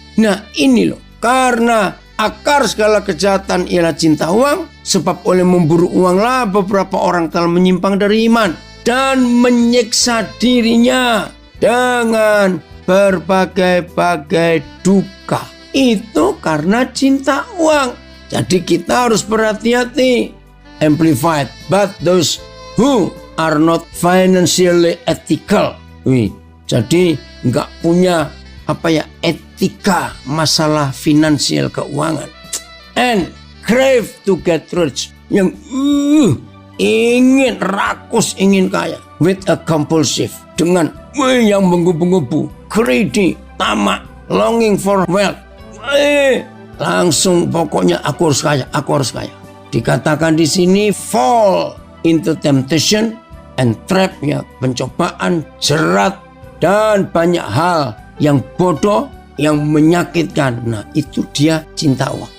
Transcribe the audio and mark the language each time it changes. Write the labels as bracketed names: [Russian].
[Indonesian] Nah, ini loh, karena akar segala kejahatan ialah cinta uang, sebab oleh memburu uanglah beberapa orang telah menyimpang dari iman dan menyiksa dirinya dengan berbagai-bagai duka. Itu karena cinta uang. Jadi kita harus berhati-hati. [English] Amplified, but those who are not financially ethical. [Indonesian] Jadi nggak punya etika masalah finansial keuangan. [English] And crave to get rich. Yang ingin rakus, ingin kaya. With a compulsive. [Indonesian] Dengan yang menggebu-gebu. [English] Greedy, tamak, longing for wealth. [Indonesian] Langsung pokoknya aku harus kaya. Dikatakan di sini fall into temptation and trap, ya, pencobaan, jerat, dan banyak hal yang bodoh, yang menyakitkan. Nah, itu dia cinta uang.